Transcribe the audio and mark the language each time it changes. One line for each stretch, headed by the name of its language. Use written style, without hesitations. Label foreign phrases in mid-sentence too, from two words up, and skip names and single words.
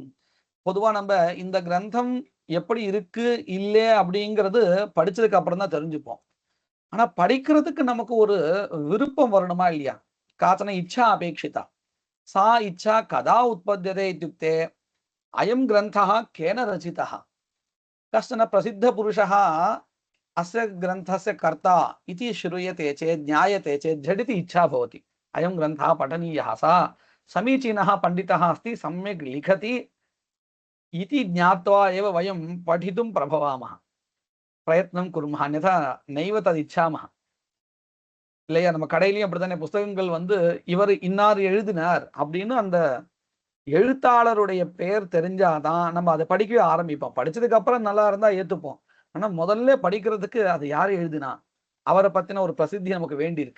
Tamil: பொதுவா நம்ம இந்த கிரந்தம் எப்படி இருக்கு இல்லை அப்படிங்கிறது படிச்சதுக்கு அப்புறம் தான் தெரிஞ்சுப்போம். ஆனா படிக்கிறதுக்கு நமக்கு ஒரு விருப்பம் வரணுமா இல்லையா?
Sanskrit: काचन इच्छा अपेक्षिता। सा इच्छा कथम् उत्पद्यते इत्युक्ते अयं ग्रन्थः केन रचितः कश्चन प्रसिद्ध पुरुषः अस्य ग्रन्थस्य कर्ता इति श्रूयते चेत् ज्ञायते चेत् झटिति इच्छा भवति. अयं ग्रन्थः पठनीयः, सा समीचीनः पण्डितः अस्ति, सम्यक् लिखति इति ज्ञात्वा एव वयं पठितुं प्रभवामः, प्रयत्नं कुर्मः, अन्यथा नैव तदिच्छामः.
Tamil: இல்லையா? நம்ம கடையிலயும் அப்படித்தானே புஸ்தகங்கள் வந்து இவர் இன்னார் எழுதினார் அப்படின்னு அந்த எழுத்தாளருடைய பெயர் தெரிஞ்சாதான் நம்ம அதை படிக்கவே ஆரம்பிப்போம். படிச்சதுக்கு அப்புறம் நல்லா இருந்தா ஏத்துப்போம். ஆனா முதல்ல படிக்கிறதுக்கு அது யாரு எழுதினா அவரை பத்தின ஒரு பிரசித்தி நமக்கு வேண்டி இருக்கு.